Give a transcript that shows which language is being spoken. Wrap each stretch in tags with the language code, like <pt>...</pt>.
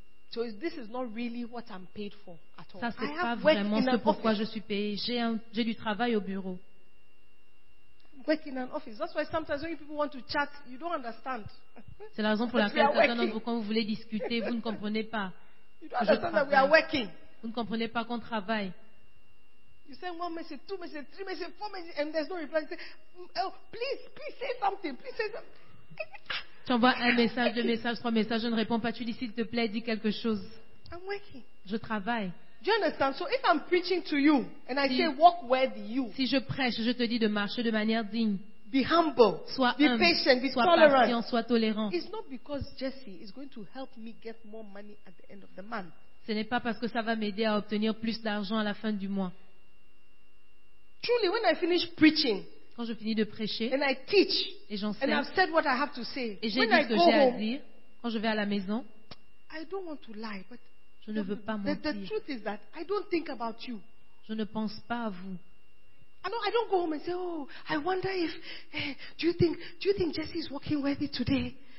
<en>So this is not really what I'm paid for at all.</en> <fr>Ça c'est pas vraiment ce pourquoi je suis payé. J'ai du travail au bureau.</fr> <en>Work in an office. That's why sometimes when people want to chat, you don't understand.</en> <fr>C'est la raison pour laquelle certains d'entre vous, quand vous voulez discuter, vous ne comprenez pas.</fr> <en>You don't understand that we are working.</en> <fr>Vous ne comprenez pas qu'on travaille.</fr> <en>You say one message, two message, three message, four message, and there's no reply. You say, oh, please, please say something, please say something.</en> <fr>Tu envoies un message, deux messages, trois messages, je ne réponds pas. Tu dis s'il te plaît, dis quelque chose.</fr> <en>I'm working.</en> <fr>Je travaille.</fr> <en>Do you understand? So if I'm preaching to you and I say walk worthy you.</en> <fr>Si je prêche, je te dis de marcher de manière digne.</fr> <en>Be humble.</en> <fr>Sois</fr> <en>be humble, patient. Be</en> <fr>sois tolerant. Patient, sois tolérant.</fr> <en>It's not because Jesse is going to help me get more money at the end of the month.</en> <fr>Ce n'est pas parce que ça va m'aider à obtenir plus d'argent à la fin du mois.</fr> <en>Truly, when I finish preaching,</en> <fr>quand je finis de prêcher,</fr> <en>and I teach,</en> <fr>et j'enseigne,</fr> <en>and I've said what I have to say,</en> <fr>et j'ai dit ce que j'ai à dire, quand je vais à la maison,</fr> <en>I don't want to lie, but</en> <fr>je ne veux pas mentir.</fr> <en>The truth is that I don't think about you.</en> <fr>Je ne pense pas à vous.</fr> <en>I don't go home and say, oh, I wonder if, hey, do you think Jesse is walking worthy today?</en>